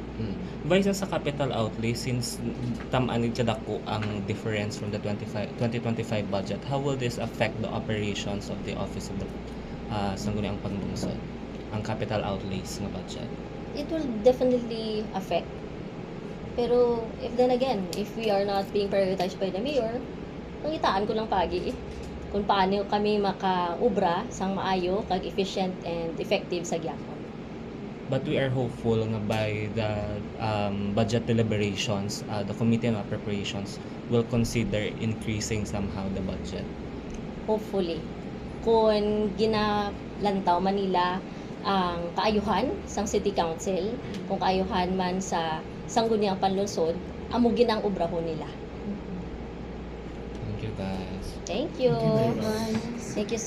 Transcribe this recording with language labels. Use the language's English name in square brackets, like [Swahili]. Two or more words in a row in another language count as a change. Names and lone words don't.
[English] Vice sa capital outlay, since [Hiligaynon] tamaan ni dako ang [English] difference from the 2025 budget, how will this affect the operations of the Office of the Sangguniang Panglungsod, ang capital outlays nga budget? It will definitely affect. [Hiligaynon] Pero [English] if then again, if we are not being prioritized by the mayor, [Hiligaynon] pangitaan ko lang pagi kung paano kami makaubra sang maayo kag [English] efficient and effective [Hiligaynon] sa gyapon. [English] But we are hopeful nga by the budget deliberations, the Committee on Appropriations will consider increasing somehow the budget. Hopefully, [Hiligaynon] kung ginalantaw man nila ang kaayuhan sang City Council, kung kaayuhan man sa Sangguniang Panlungsod, amo ginang ubrahon nila. [English] Thank you, guys. Thank you. Thank you very much. Thank you so